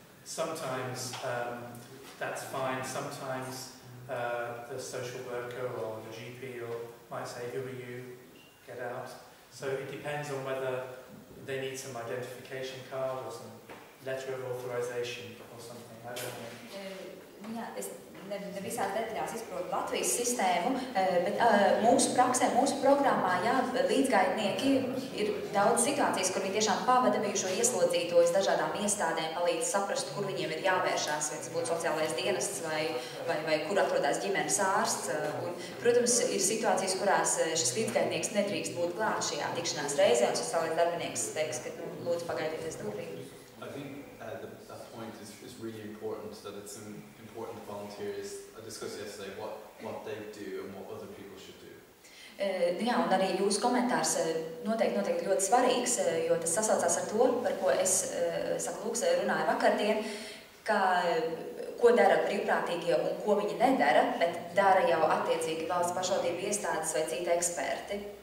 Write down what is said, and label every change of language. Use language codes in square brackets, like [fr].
[en] Sometimes that's fine, sometimes the social worker or the GP might say, who are you? Get out. So it depends on whether they need some identification card or some letter of authorization or something, I don't know. [lv] Jā, es ne visās detaļās izprotu Latvijas sistēmu, bet mūsu praksē, mūsu programmā, jā, līdzgaitnieki ir daudz situācijas, kur viņi tiešām pavada bijušo ieslodzītos dažādām iestādēm, palīdz saprast, kur viņiem ir jāvēršās, vai tas būtu sociālais dienests vai kur atrodas ģimenes ārsts. Un, protams, ir situācijas, kurās šis līdzgaitnieks nedrīkst būt klāt šajā tikšanās reizē, un sociālais darbinieks teiks, ka lūdzu pagaidieties durvīm. [en] I think that point is really important, that it's important volunteers. I discussed yesterday what they do and what other people should do. [lv] Jā, un arī jūsu komentārs noteikti ļoti svarīgs, jo tas sasaucās ar to, par ko es, saku, Lūks, runāju vakardien, ka ko dara brīvprātīgie un ko viņi nedara, bet dara jau attiecīgi valsts pašvaldību iestādes vai citi eksperti.